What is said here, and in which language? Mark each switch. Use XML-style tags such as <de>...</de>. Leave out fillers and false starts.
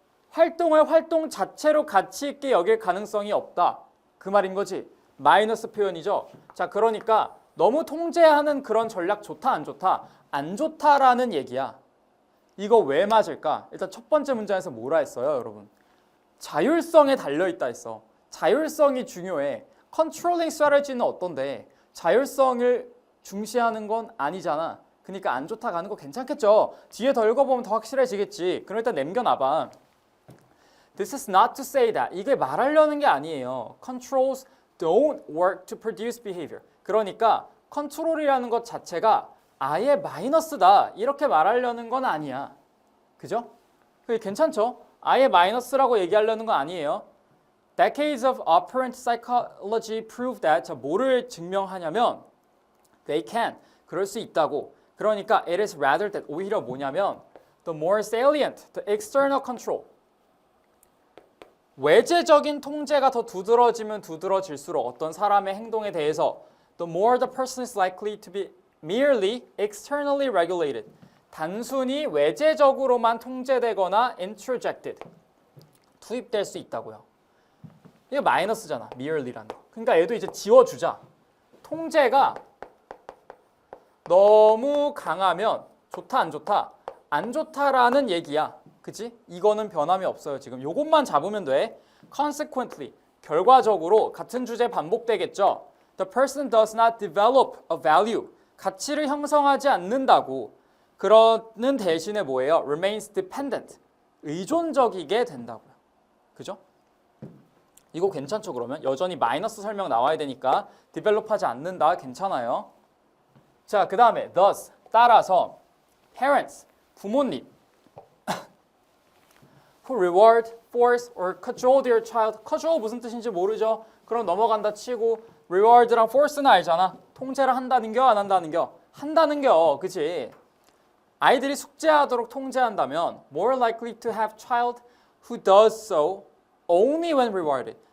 <ko>활동을 활동 자체로 가치 있게 여길 가능성이 없다. 그 말인 거지. 마이너스 표현이죠. 자, 그러니까 너무 통제하는 그런 전략 좋다 안 좋다? 안 좋다라는 얘기야. 이거 왜 맞을까? 일단 첫 번째 문장에서 뭐라 했어요, 여러분? 자율성에 달려있다 했어. 자율성이 중요해. 컨트롤링 스트래티지는 어떤데 자율성을 중시하는 건 아니잖아. 그러니까 안 좋다 가는 거 괜찮겠죠? 뒤에 더 읽어보면 더 확실해지겠지. 그럼 일단 남겨놔봐.</ko> <en>This is not to say that.</en> <ko>이게 말하려는 게 아니에요.</ko> <en>Controls don't work to produce behavior.</en> <ko>그러니까 컨트롤이라는 것 자체가 아예 마이너스다. 이렇게 말하려는 건 아니야. 그죠? 그게 괜찮죠? 아예 마이너스라고 얘기하려는 건 아니에요.</ko> <en>Decades of operant psychology prove that.</en> <ko>자, 뭐를 증명하냐면</ko> <en>they can.</en> <ko>그럴 수 있다고. 그러니까</ko> <en>it is rather that.</en> <ko>오히려 뭐냐면</ko> <en>the more salient, the external control.</en> <ko>외재적인 통제가 더 두드러지면 두드러질수록 어떤 사람의 행동에 대해서</ko> <en>the more the person is likely to be merely externally regulated.</en> <ko>단순히 외재적으로만 통제되거나 introjected. 투입될 수 있다고요. 이게 마이너스잖아. merely라는 거. 그러니까 얘도 이제 지워주자. 통제가 너무 강하면 좋다 안 좋다? 안 좋다라는 얘기야. 그치? 이거는 변함이 없어요. 지금 요것만 잡으면 돼. Consequently, 결과적으로 같은 주제 반복되겠죠.</ko> <en>The person does not develop a value.</en> <ko>가치를 형성하지 않는다고. 그러는 대신에 뭐예요?</ko> <en>Remains dependent.</en> <ko>의존적이게 된다고요. 그죠? 이거 괜찮죠? 그러면 여전히 마이너스 설명 나와야 되니까 디벨롭하지 않는다. 괜찮아요. 자, 그 다음에</ko> <en>thus 따라서 parents 부모님 who reward, force or cajole their child.</en> <ko>cajole 무슨 뜻인지 모르죠? 그럼 넘어간다 치고 reward랑 force는 알잖아. 통제를 한다는 겨, 안 한다는 겨? 한다는 겨, 그치? 아이들이 숙제하도록 통제한다면</ko> <en>more likely to have child who does so only when rewarded.</en>